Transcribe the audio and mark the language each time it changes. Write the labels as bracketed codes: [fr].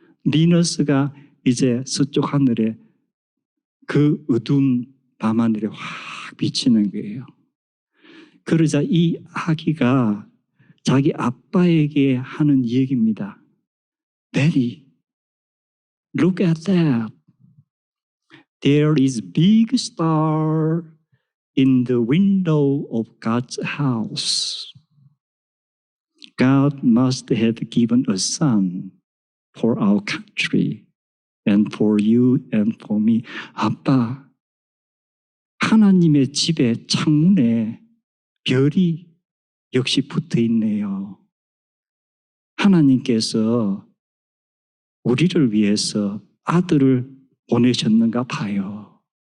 [ko] 비너스가 이제 서쪽 하늘에 그 어두운 밤하늘에 확 비치는 거예요. 그러자 이 아기가 자기 아빠에게 하는 얘기입니다. [en] Daddy, look at that. There is a big star in the window of God's house. God must have given a son for our country and for you and for me. [ko] 아빠, 하나님의 집에 창문에 별이 역시 붙어 있네요. 하나님께서 우리를 위해서 아들을 보내셨는가 봐요.